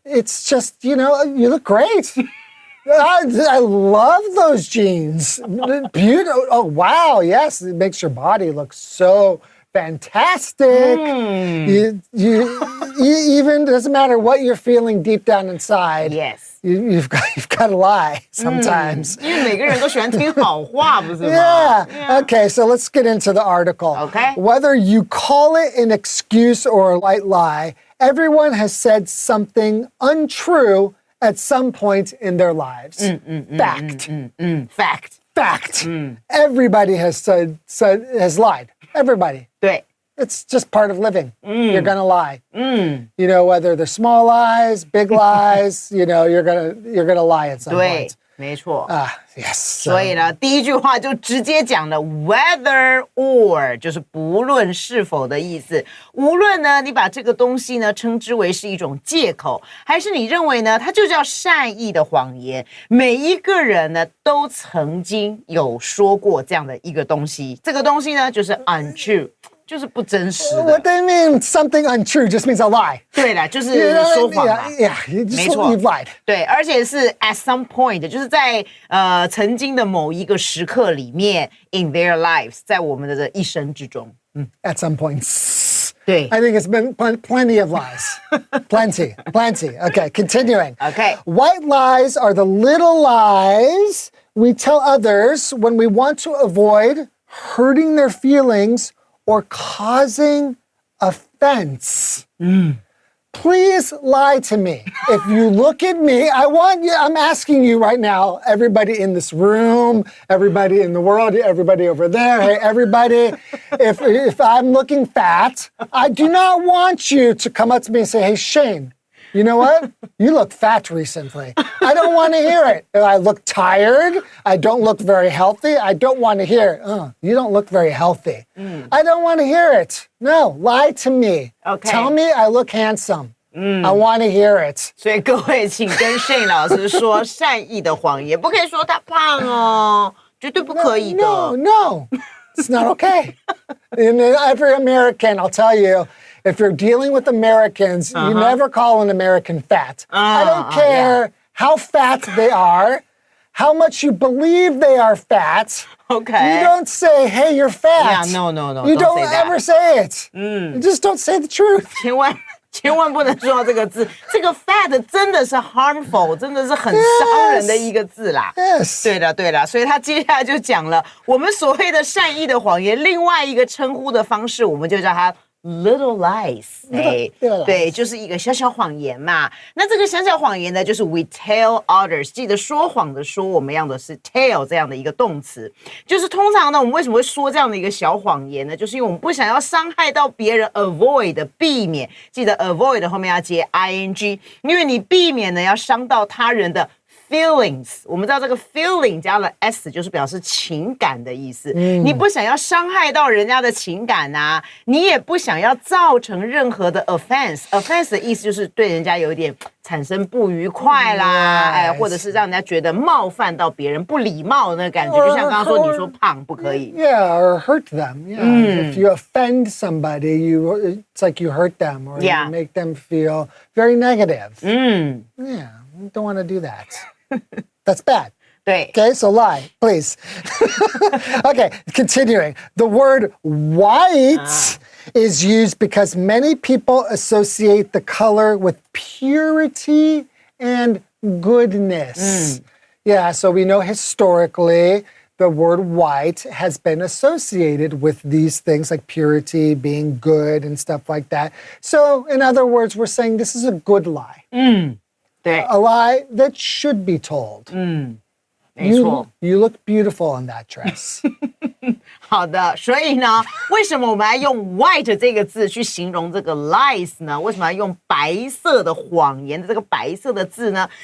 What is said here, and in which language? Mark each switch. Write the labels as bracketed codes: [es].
[en] It's just, you look great. I love those jeans. Beautiful. Oh, wow. Yes, it makes your body look so fantastic. You even doesn't matter what you're feeling deep down inside. Yes. You've got to lie sometimes. [zh] 因为每个人都喜欢听好话，不是吗？ [en] Yeah. Okay, so let's get into the article. Okay. Whether you call it an excuse or a white lie, everyone has said something untrue at some point in their lives. Fact. Fact. Fact. Everybody has lied. Everybody. [zh] 对。 [en] It's just part of living. You're gonna lie. You know, whether they're small lies, big lies, you know, you're gonna lie at some [zh] 对 [en] point. [zh] 没错。 [en] Yes. [zh] 所以呢，第一句话就直接讲了 [en] whether or， [zh] 就是不论是否的意思。无论呢，你把这个东西呢称之为是一种借口，还是你认为呢，它就叫善意的谎言。每一个人呢，都曾经有说过这样的一个东西，这个东西呢，就是 untrue。就是不真实的。 [en] What they mean something untrue just means a lie. [zh] 对啦，就是 [en] You know, [zh] 说谎嘛。 [en] yeah, you just [zh] 没错 [en] you've lied. [zh] 对，而且是 [en] at some point， [zh] 就是在曾经的某一个时刻里面 ， [en] in their lives， [zh] 在我们的这一生之中。 [en] At some points. [zh] 对 [en] I think it's been plenty of lies. Plenty. Okay, continuing. Okay. White lies are the little lies we tell others when we want to avoid hurting their feelings or causing offense. Please lie to me. If you look at me, I'm asking you right now, everybody in this room, everybody in the world, everybody over there, hey, everybody, if I'm looking fat, I do not want you to come up to me and say, hey, Shane, you know what? You look fat recently. I don't want to hear it. I look tired. I don't look very healthy. I don't want to hear it. You don't look very healthy. I don't want to hear it. No, lie to me. Okay. Tell me I look handsome. I want to hear it. [zh] 所以各位，请跟 Shane 老师说善意的谎言，不可以说他胖哦，绝对不可以的。 [en] No, it's not okay. In every American, I'll tell you, if you're dealing with Americans, you never call an American fat. I don't care how fat they are, how much you believe they are fat. Okay. You don't say, hey, you're fat. Yeah, no. You don't don't say that. ever say it. You just don't say the truth. [zh] 千万不能说到这个字，这个 fat 真的是 harmful， 真的是很伤人的一个字啦。 [en] Yes. [zh] 对了，所以他接下来就讲了我们所谓的善意的谎言，另外一个称呼的方式，我们就叫它 [en] little lies， Little [zh] 对，就是一个小小谎言嘛。那这个小小谎言呢，就是 [en] we tell others， [zh] 记得说谎的说，我们用的是 tell 这样的一个动词。就是通常呢，我们为什么会说这样的一个小谎言呢？就是因为我们不想要伤害到别人 ，avoid 避免，记得 avoid 后面要接 ing， 因为你避免呢要伤到他人的feelings， 我们知道这个 feeling 加了 s 就是表示情感的意思。你不想要伤害到人家的情感啊，你也不想要造成任何的 offense。offense 的意思就是对人家有一点产生不愉快啦，或者是让人家觉得冒犯到别人，不礼貌的那个感觉。就像刚刚说，你说胖不可以。 [en] Yeah, or hurt them. Yeah. If you offend somebody, it's like you hurt them or Yeah. you make them feel very negative. 嗯， Yeah, you don't want to do that. That's bad. [zh] 对。 [en] Okay, so lie, please. Okay, continuing. The word white is used because many people associate the color with purity and goodness. Yeah, so we know historically the word white has been associated with these things like purity, being good, and stuff like that. So, in other words, we're saying this is a good lie. [zh] 对， [en] A lie that should be told. [zh] 没错。 [en] You look beautiful in that dress. [zh] 好的，所以呢，为什么我们要用 white 这个字去形容这个 lies 呢？为什么要用白色的谎言的这个白色的字呢？